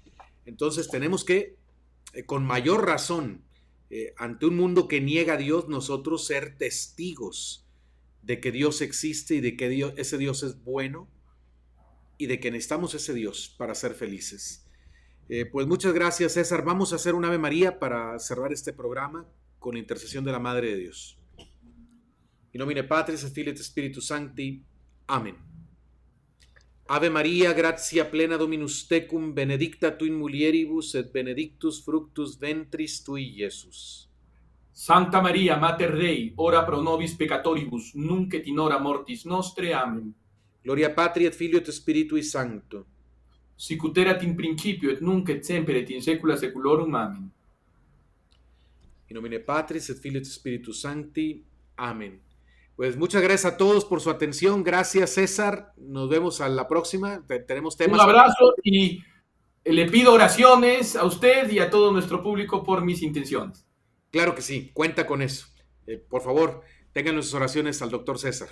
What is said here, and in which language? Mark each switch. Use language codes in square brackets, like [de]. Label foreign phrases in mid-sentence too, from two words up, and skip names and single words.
[es] Entonces tenemos que, con mayor razón, ante un mundo que niega a Dios, nosotros ser testigos de que Dios existe y de que ese Dios es bueno y de que necesitamos ese Dios para ser felices. Pues muchas gracias, César. Vamos a hacer un Ave María para cerrar este programa con la intercesión de la Madre de Dios. [la] In nomine Patris et Filii et Spiritus Sancti. [es] Amén. [la] Ave María, gratia plena Dominus tecum, benedicta tu in mulieribus et benedictus fructus ventris tui, Iesus. Santa Maria, Mater Dei, ora pro nobis peccatoribus, nunc et in hora mortis nostre. Amen. Gloria Patri et Filio et Spiritui Sancto. Sic ut erat in principio et nunc et semper et in saecula saeculorum. Amen. In nomine Patris et Filii et Spiritus Sancti. [es] Amén. Pues muchas gracias a todos por su atención. Gracias, César. Nos vemos a la próxima. Tenemos temas. Un abrazo y le pido oraciones a usted y a todo nuestro público por mis intenciones. Claro que sí, cuenta con eso. Por favor, tengan sus oraciones al doctor César.